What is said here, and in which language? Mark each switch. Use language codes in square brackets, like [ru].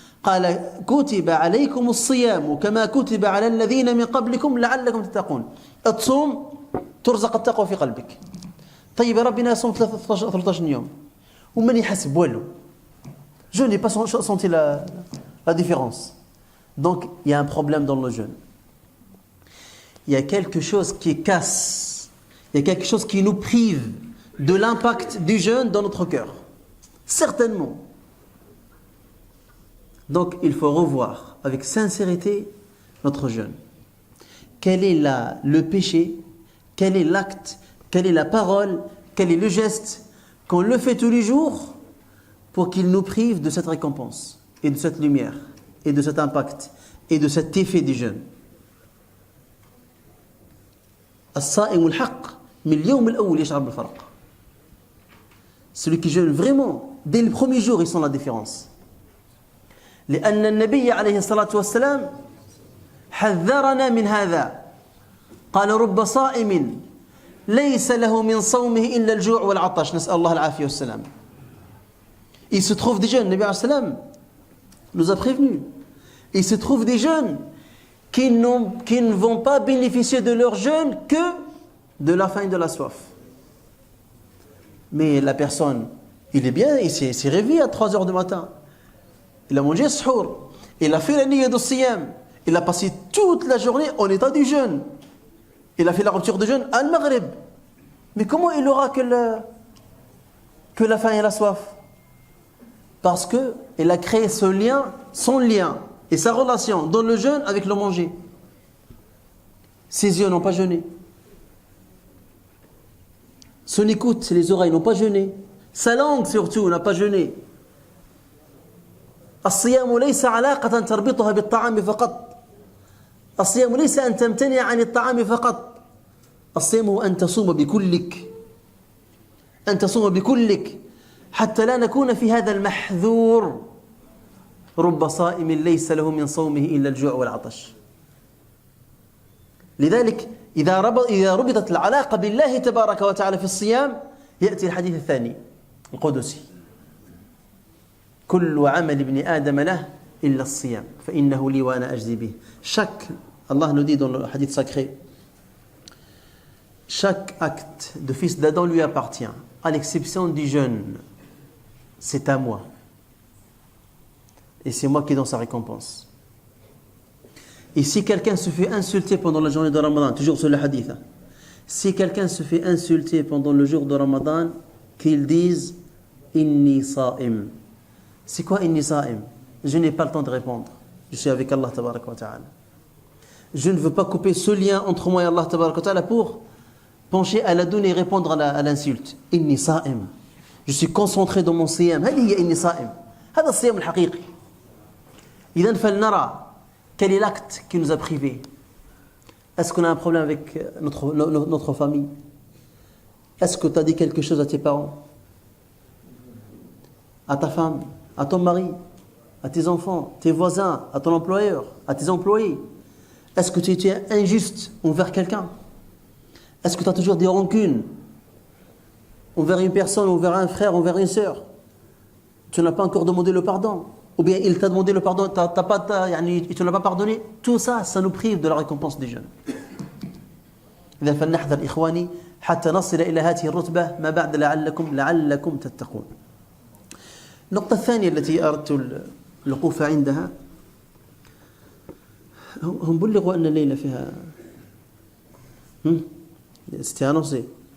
[ar] قال: كتب عليكم الصيام كما كتب على الذين من قبلكم لعلكم تتقون. تصوم ترزق التقوى في قلبك. طيب يا ربي أنا صوم 13 يوم ومن يحسب والو. [fr] Je n'ai pas senti la différence. Donc, il y a un problème dans le jeûne. Il y a quelque chose qui casse. Il y a quelque chose qui nous prive de l'impact du jeûne dans notre cœur. Certainement. Donc, il faut revoir avec sincérité notre jeûne. Quel est le péché? Quel est l'acte? Quelle est la parole? Quel est le geste qu'on le fait tous les jours pour qu'il nous prive de cette récompense et de cette lumière et de cet impact et de cet effet du jeûne? [ar] الصائم الحق من اليوم الأول يشعر بالفرق. [fr] Celui qui jeûne vraiment, dès le premier jour, ils sent la différence. [ar] لأن النبي عليه الصلاة والسلام حذرنا من هذا. قال رب صائم ليس له من صومه إلا الجوع والعطش. نسأل الله العافية والسلام. [fr] Il se trouve des jeunes, le Nabi alayhi salam nous a prévenus. Il se trouve des jeunes qui ne vont pas bénéficier de leur jeûne que de la faim et de la soif. Mais la personne, il est bien, il s'est réveillé à 3 heures du matin. Il a mangé suhour. Il a fait la niyya du siyam. Il a passé toute la journée en état du jeûne. Il a fait la rupture de jeûne à Maghrib. Mais comment il aura que la faim et la soif? Parce qu'il a créé ce lien, son lien et sa relation dans le jeûne avec le manger. Ses yeux n'ont pas jeûné. Son écoute, les oreilles n'ont pas jeûné. Sa langue surtout n'a pas jeûné. [ar] الصيام ليس علاقة تربطها بالطعام فقط. الصيام ليس أن تمتنع عن الطعام فقط. الصيام هو أن تصوم بكلك. أن تصوم بكلك حتى لا نكون في هذا المحذور. رب صائم ليس له من صومه إلا الجوع والعطش. لذلك إذا ربطت العلاقة بالله تبارك وتعالى في الصيام يأتي الحديث الثاني القدسي. كل عمل ابن آدم له إلا الصيام فإنه لي وأنا أجزي به. [fr] Allah nous dit dans le hadith sacré, chaque acte de fils d'Adam lui appartient, à l'exception du jeûne. C'est à moi. Et c'est moi qui donne sa récompense. Et si quelqu'un se fait insulter pendant la journée de Ramadan, toujours sur le hadith, si quelqu'un se fait insulter pendant le jour de Ramadan, qu'il dise Inni sa'im. C'est quoi Inni sa'im? Je n'ai pas le temps de répondre. Je suis avec Allah tabaraka wa ta'ala. Je ne veux pas couper ce lien entre moi et Allah tabaraka wa ta'ala pour pencher à la donne et répondre à l'insulte. Inni sa'im. Je suis concentré dans mon siyam. [ar] هل هي إني صائم؟ هذا الصيام الحقيقي. إذن فلنرى [fr] quel est l'acte qui nous a privés. Est-ce qu'on a un problème avec notre famille? Est-ce que tu as dit quelque chose à tes parents, à ta femme, à ton mari, à tes enfants, tes voisins, à ton employeur, à tes employés? Est-ce que tu es injuste envers quelqu'un? Est-ce que tu as toujours des rancunes envers une personne, envers un frère, envers une sœur? Tu n'as pas encore demandé le pardon? Ou bien il t'a demandé le pardon, tu ne l'as pas pardonné? Tout ça, ça nous prive de la récompense des jeûnes. [ar] إذا فلنحذر إخواني حتى نصل إلى هذه الرتبة ما بعد لعلكم تتقون. النقطة الثانية التي أردت الوقوف عندها، هم بلغوا أن الليلة فيها [fr] c'était annoncé.